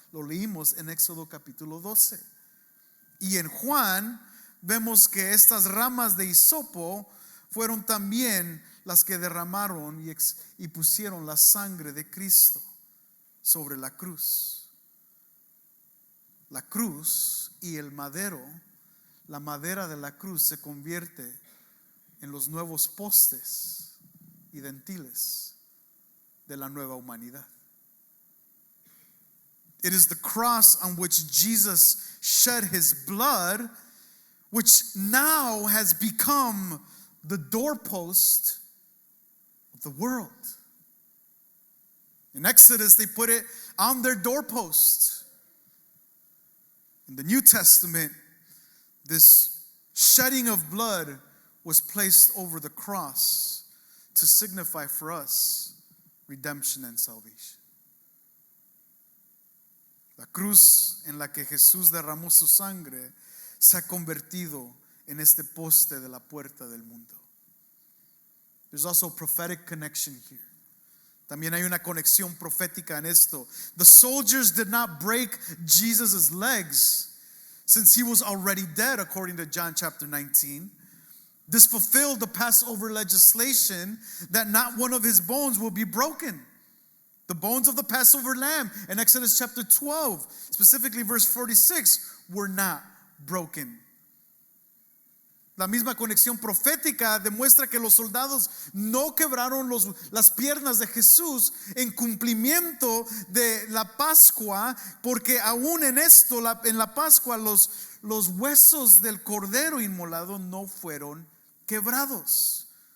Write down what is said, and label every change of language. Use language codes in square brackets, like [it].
[es] Lo leímos en Éxodo capítulo 12. Y en Juan vemos que estas ramas de hisopo fueron también las que derramaron y pusieron la sangre de Cristo sobre la cruz. La cruz y el madero, la madera de la cruz se convierte en los nuevos postes y dentiles de la nueva humanidad. [en] It is the cross on which Jesus shed his blood, which now has become the doorpost of the world. In Exodus, they put it on their doorpost. In the New Testament, this shedding of blood was placed over the cross to signify for us redemption and salvation. [es] La cruz en la que Jesús derramó su sangre se ha convertido en este poste de la puerta del mundo. [en] There's also a prophetic connection here. [es] También hay una conexión profética en esto. [en] The soldiers did not break Jesus' legs since he was already dead, according to John chapter 19. This fulfilled the Passover legislation that not one of his bones will be broken. The bones of the Passover lamb in Exodus chapter 12, specifically verse 46, were not broken. [es] La misma conexión profética demuestra que los soldados no quebraron las piernas de Jesús en cumplimiento de la Pascua, porque aún en esto, en la Pascua, los huesos del cordero inmolado no fueron quebrados.